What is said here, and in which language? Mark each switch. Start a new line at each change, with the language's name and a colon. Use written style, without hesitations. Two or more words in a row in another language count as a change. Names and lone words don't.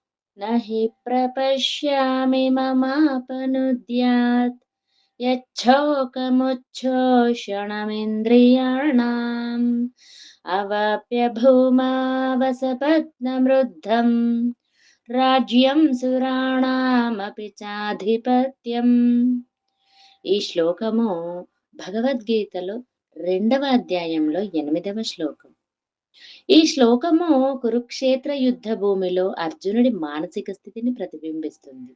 Sanskrit: न हि प्रपश्यामि ममापनुद्यात् यच्छोकमुच्छोषणमिन्द्रियाणाम् अवाप्य भूमावसपत्नमृद्धम् राज्యం సురాణామపి చాధిపత్యం.
Telugu: ఈ శ్లోకము భగవద్గీతలో 2వ అధ్యాయంలో 8వ శ్లోకం. ఈ శ్లోకము కురుక్షేత్ర యుద్ధ భూమిలో అర్జునుడి మానసిక స్థితిని ప్రతిబింబిస్తుంది.